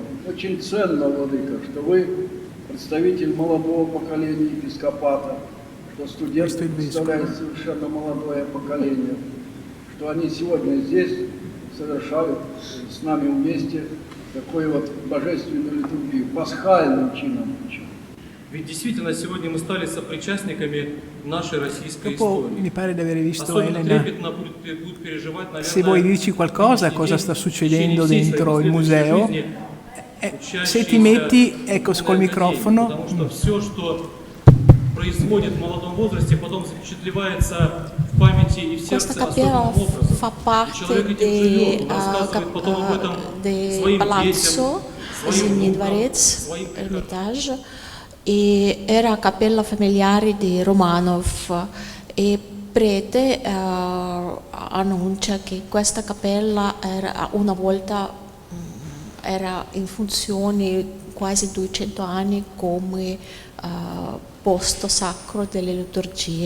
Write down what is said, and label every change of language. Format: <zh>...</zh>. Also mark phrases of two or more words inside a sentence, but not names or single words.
<ru>Очень ценно, владыка, что вы представитель молодого поколения епископата, что студенты представляют совершенно молодое поколение, что они сегодня здесь совершают с нами вместе такой вот божественную литургию, пасхальным чином. Ведь действительно сегодня мы стали сопричастниками нашей российской</ru> <it>Dopo mi</it> <ru>истории.</ru> <it>pare di aver visto</it> <ru>Особенно</ru> <it>Elena.</it> <ru>трепетно будут переживать, наверное,</ru> <it>Se vuoi dirci qualcosa, cosa sta succedendo dentro il museo, se ti metti, ecco, col microfono.</it> <ru>Потому что все, что происходит в молодом возрасте, потом запечатлевается в памяти и в</ru> <it>Questa</it> <ru>сердце</ru> <it>cappella</it> <ru>особым образом.</ru> <it>fa</it> <ru>И</ru> <it>parte</it> <ru>человек этим живет, он рассказывает потом об этом</ru> <it>del</it> <ru>своим</ru> <it>palazzo</it> <ru>детям, своим</ru> <it>Zimny</it> <ru>внукам,</ru> <it>Dvorец,</it> <ru>своим</ru> <it>Ermitage, e era cappella familiare di Romanov e prete annuncia che questa cappella era una volta era in funzione quasi 200 anni come posto sacro delle liturgie.</it>